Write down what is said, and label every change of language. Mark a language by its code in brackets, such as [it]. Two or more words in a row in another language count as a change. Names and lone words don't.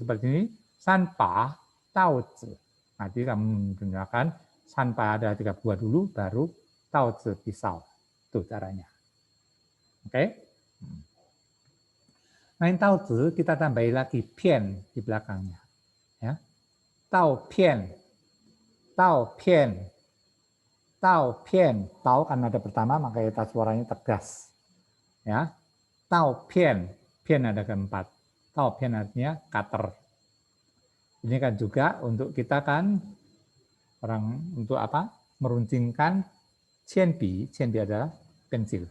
[id] Seperti ini, [zh] 三把刀子. [id] Nanti kamu menggunakan sanpa ada 3 buah dulu, baru taozi pisau. Itu caranya. Oke? Nah, taozi kita tambahi lagi pian di belakangnya. Ya. Tao pian. Tao pian. Tao pian. Tao kan ada pertama, maka kita suaranya tegas. Ya. Tao pian. Pian ada keempat. Tao pian artinya cutter. Ini kan juga untuk kita kan orang untuk apa? Meruncingkan cianbi. Cianbi adalah pensil.